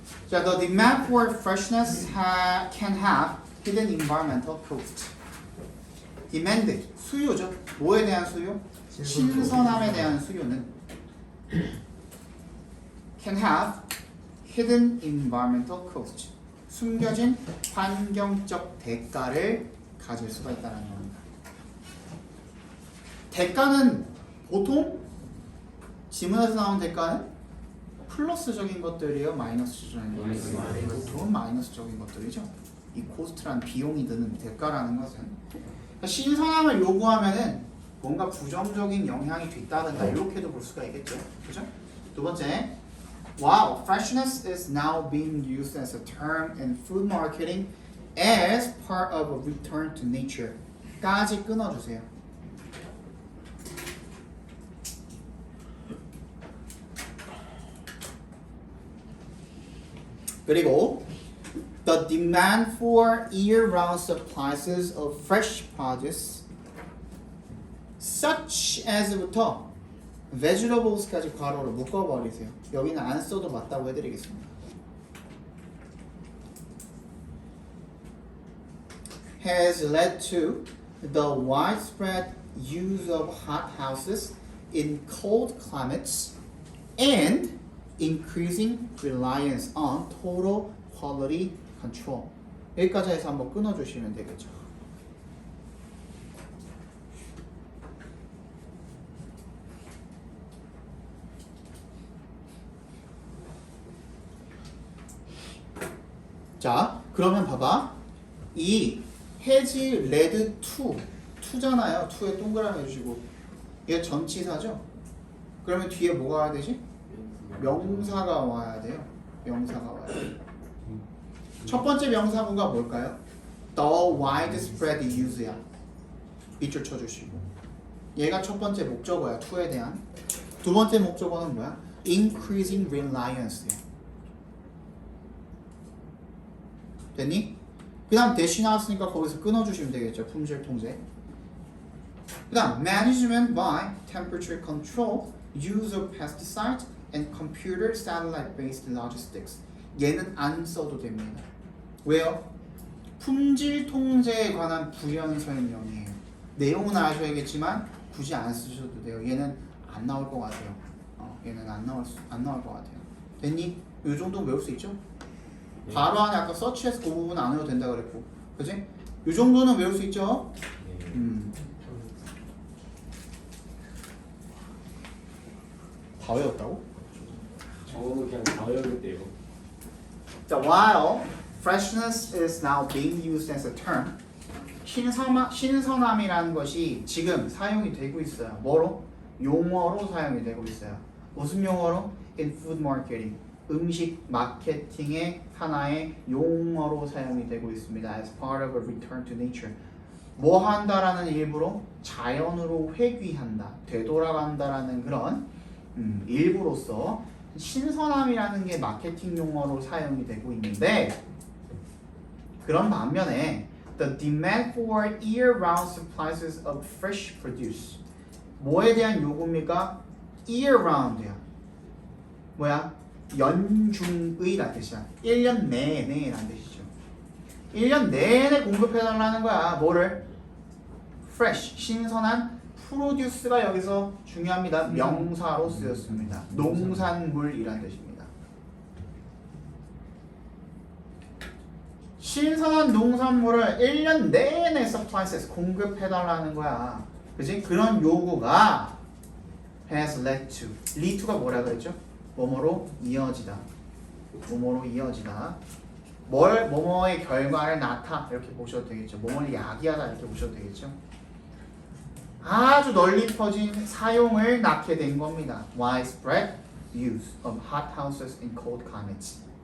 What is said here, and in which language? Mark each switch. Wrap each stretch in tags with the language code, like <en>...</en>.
<en>자, the demand for freshness can have hidden environmental cost.</en> <ko>demand, 수요죠. 뭐에 대한 수요? 신선함에 대한 수요는</ko> <en>can have hidden environmental cost.</en> <ko>숨겨진 환경적 대가를 가질 수가 있다는 겁니다. 대가는 보통 지문에서 나온 대가는 플러스적인 것들이에요, 마이너스적인 것들이에요. 보통은 마이너스적인 것들이죠. 이 코스트란 비용이 드는 대가라는 것은 그러니까 신선함을 요구하면은 뭔가 부정적인 영향이 뒤따른다 이렇게도 볼 수가 있겠죠, 그죠? 두 번째,</ko> <en>wow, freshness is now being used as a term in food marketing as part of a return to nature.</en> <ko>까지 끊어주세요. 그리고</ko> <en>the demand for year-round supplies of fresh produce such as부터 vegetables까지</en> <ko>괄호로 묶어버리세요. 여기는 안 써도 맞다고 해드리겠습니다.</ko> <en>has led to the widespread use of hothouses in cold climates and increasing reliance on total quality control.</en> <ko>여기까지 해서 한번 끊어주시면 되겠죠. 자, 그러면 봐봐. 이 has led to 2잖아요. 2에 동그라미 해주시고 얘 전치사죠? 그러면 뒤에 뭐가 와야 되지? 명사가 와야 돼요. 명사가 와야 돼요. 첫 번째 명사분가 뭘까요?</ko> <en>The widespread use야.</en> <ko>밑줄 쳐주시고 얘가 첫 번째 목적어야. 2에 대한. 두 번째 목적어는 뭐야?</ko> <en>Increasing reliance</en> <ko>야. 됐니? 그 다음 대시 나왔으니까 거기서 끊어주시면 되겠죠. 품질 통제.</ko> <en>그 다음 management by temperature control, use of pesticides and computer satellite based logistics.</en> <ko>얘는 안 써도 됩니다. 왜요? 품질 통제에 관한 부연 설명이에요. 내용은 아셔야겠지만 굳이 안 쓰셔도 돼요. 얘는 안 나올 것 같아요. 얘는 안 나올 것 같아요. 됐니? 이 정도 외울 수 있죠? 바로 안에 아까 서치해서 그 부분 안 외워도 된다 그랬고, 그지? 이 정도는 외울 수 있죠? 다 외웠다고? 저는 그냥 다 외웠는데요.</ko> <en>자, while freshness is now being used as a term,</en> <ko>신선함이라는 것이 지금 사용이 되고 있어요. 뭐로? 용어로 사용이 되고 있어요. 무슨 용어로?</ko> <en>In food marketing.</en> <ko>음식 마케팅의 하나의 용어로 사용이 되고 있습니다.</ko> <en>As part of a return to nature.</en> <ko>뭐 한다라는 일부로 자연으로 회귀한다, 되돌아간다라는 그런 일부로서 신선함이라는 게 마케팅 용어로 사용이 되고 있는데, 그런 반면에</ko> <en>the demand for year-round supplies of fresh produce.</en> <ko>뭐에 대한 요구입니까? year-round야. 뭐야? 연중의란 뜻이야. 1년 내내란 뜻이죠. 1년 내내 공급해달라는 거야. 뭐를? fresh, 신선한 produce가 여기서 중요합니다. 명사로 쓰였습니다. 농산물이란 뜻입니다. 신선한 농산물을 1년 내내 supplies 공급해달라는 거야. 그지? 그런 요구가</ko> <en>has led to.</en> <ko>lead to가 뭐라 그랬죠? 뭐뭐로 이어지다. 뭐뭐로 이어지다. 뭐뭐의 결과를 나타 이렇게 보셔도 되겠죠. 뭐뭐를 야기하다 이렇게 보셔도 되겠죠. 아주 널리 퍼진 사용을 낳게 된 겁니다.</ko> <en>Widespread use of hothouses in cold climates.</en>